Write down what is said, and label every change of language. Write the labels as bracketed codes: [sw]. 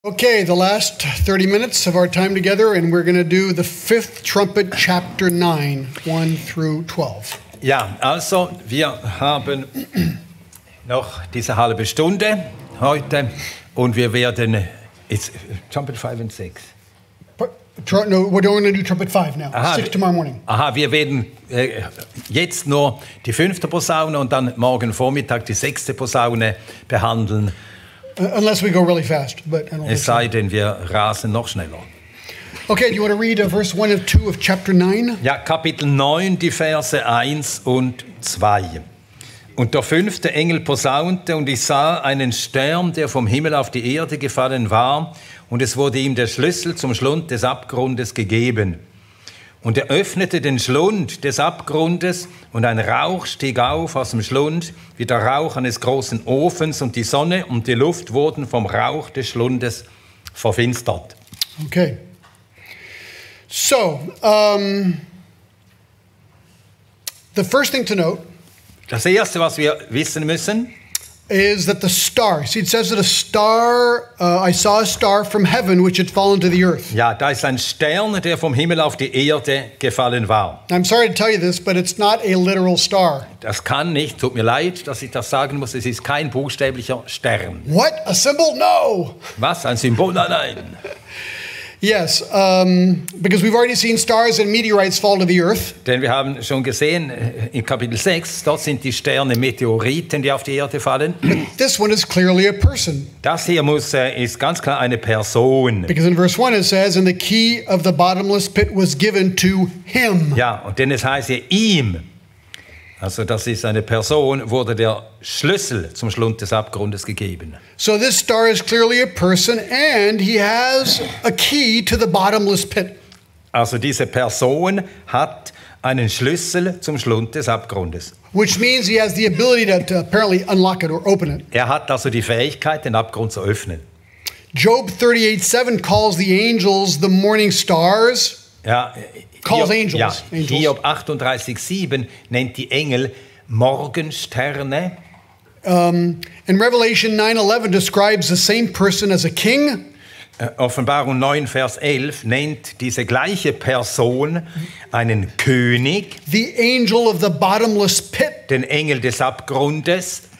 [en] Okay, the last 30 minutes of our time together, and we're going to do the fifth trumpet, chapter 9, 1 through 12. [de] Ja, also wir haben noch diese halbe Stunde heute und wir werden jetzt Trumpet 5 und 6. [en] No, we're going to do trumpet 5 now. [de] Aha, [en] 6 tomorrow morning. [de] Aha, wir werden jetzt nur die fünfte Posaune und dann morgen Vormittag die sechste Posaune behandeln. [en] Unless we go really fast, but I don't think [de] Es sei denn, wir rasen noch schneller. [en] Okay, do you want to read verse 1 and 2 of chapter 9? [de] Ja, Kapitel 9, die Verse 1 und 2. Und der fünfte Engel posaunte, und ich sah einen Stern, der vom Himmel auf die Erde gefallen war, und es wurde ihm der Schlüssel zum Schlund des Abgrundes gegeben. Und er öffnete den Schlund des Abgrundes, und ein Rauch stieg auf aus dem Schlund, wie der Rauch eines großen Ofens, und die Sonne und die Luft wurden vom Rauch des Schlundes verfinstert. Okay. [en] So, the first thing to note [de] Das Erste, was wir wissen müssen, [en] is that the star, see, it says that a star, I saw a star from heaven which had fallen to the earth. [de] ja, da ist ein Stern, der vom Himmel auf die Erde gefallen war. [en] I'm sorry to tell you this, but it's not a literal star. [de] Das kann nicht, tut mir leid, dass ich das sagen muss, es ist kein buchstäblicher Stern. [en] What? A symbol? No! [de] Was? Ein Symbol? Nein, nein. [en] Yes, because we've already seen stars and meteorites fall to the earth. [de] Denn wir haben schon gesehen, in Kapitel 6, dort sind die Sterne Meteoriten, die auf die Erde fallen. [en] This one is clearly a person. [de] Das hier ist ganz klar eine Person. [en] Because in verse 1 it says, and the key of the bottomless pit was given to him. [de] Ja, und denn es heißt hier ihm. Also das ist eine Person, wurde der Schlüssel zum Schlund des Abgrundes gegeben. [en] So this star is clearly a person and he has a key to the bottomless pit. [de] Also diese Person hat einen Schlüssel zum Schlund des Abgrundes. [en] Which means he has the ability to apparently unlock it or open it. [de] Er hat also die Fähigkeit, den Abgrund zu öffnen. [en] Job 38:7 calls the angels the morning stars. [de] Ja, [en] Calls [de] Hiob, [en] angels. [de] ja, [en] Angels. [de] Hiob 38,7 nennt die Engel Morgensterne. [en] And Revelation 9:11 describes the same person as a king. [de] Offenbarung 9, Vers 11 nennt diese gleiche Person einen König, [en] The angel of the bottomless pit, [de] den Engel des Abgrundes,